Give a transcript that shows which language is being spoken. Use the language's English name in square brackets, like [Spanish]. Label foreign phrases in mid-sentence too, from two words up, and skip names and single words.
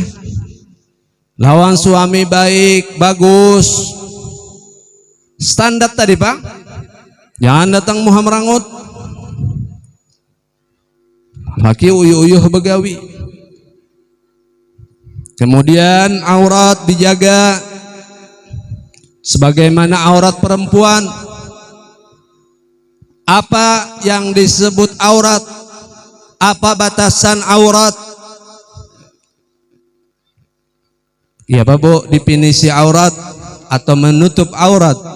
[Banjar] Lawan suami baik, bagus. [Indonesian] Standar tadi Pak. [Banjar] Jangan datang muham rangut. Laki uyuh-uyuh begawi. [Indonesian] Kemudian aurat dijaga sebagaimana aurat perempuan. Apa yang disebut aurat? Apa batasan aurat? Ya Pak Bu, definisi aurat atau menutup aurat.